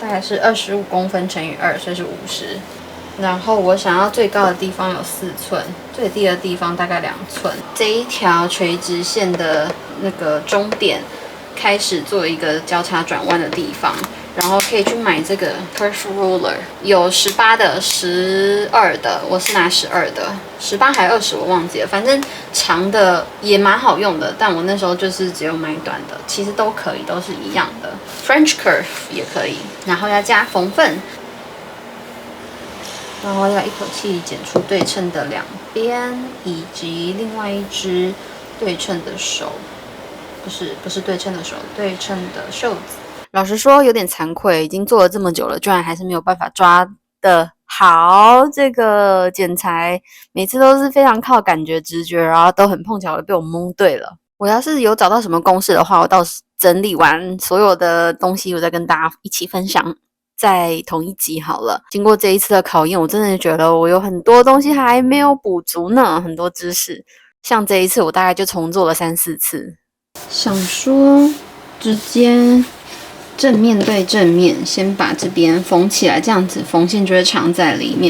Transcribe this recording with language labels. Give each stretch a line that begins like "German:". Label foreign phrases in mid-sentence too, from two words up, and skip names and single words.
Chinese: 大概是25公分乘以2，所以是50。然後我想要最高的地方有4寸，最低的地方大概2寸。這一條垂直線的那個終點開始做一個交叉轉彎的地方，然後可以去買這個
English: curve ruler，
Chinese: 有18的、12的，我是拿12的，18還20我忘記了，反正長的也蠻好用的，但我那時候就是只有買短的，其實都可以，都是一樣的。
English: French curve
Chinese: 也可以，然後要加縫份。然後要一口氣剪出对称的2邊，以及另外一只对称的手，不是对称的手，对称的袖子。老實說有點慚愧，已經做了這麼久了，居然還是沒有辦法抓得好這個剪裁，每次都是非常靠感覺直覺，然後都很碰巧的被我蒙對了。我要是有找到什麼公式的話，我到时整理完所有的東西，我再跟大家一起分享。在同一集好了。經過這一次的考驗，我真的覺得我有很多東西還沒有補足呢，很多知識。像這一次，我大概就重做了3-4次。想說直接正面對正面，先把這邊縫起來，這樣子縫線就會藏在裡面。